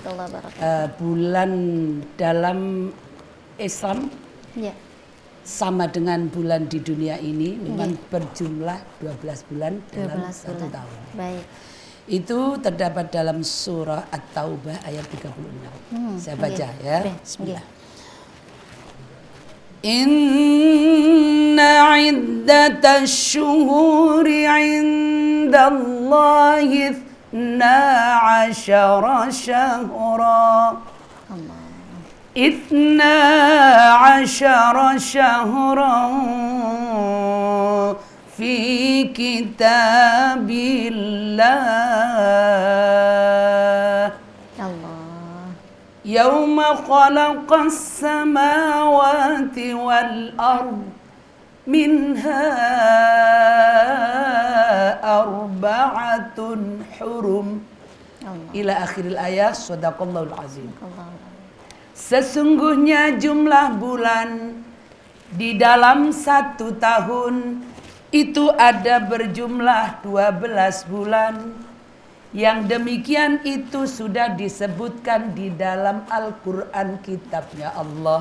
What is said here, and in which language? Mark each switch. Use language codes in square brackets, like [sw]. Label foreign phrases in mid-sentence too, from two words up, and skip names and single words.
[id] Bulan dalam Islam sama dengan bulan di dunia ini memang berjumlah 12 bulan dalam 1 tahun. Baik. Itu terdapat dalam surah At-Taubah ayat 36. Saya baca ya. [ar] Bismillah. إن عدة الشهور عند الله 12 شهرا. اثنا عشر شهرا في كتاب الله. يوم خلق السماوات والأرض منها أربعة حرم. إلى آخر الآية. صدق الله العظيم. [id] Sesungguhnya jumlah bulan di dalam 1 tahun itu ada berjumlah 12 bulan. Yang demikian itu sudah disebutkan di dalam Al-Quran, kitabnya Allah.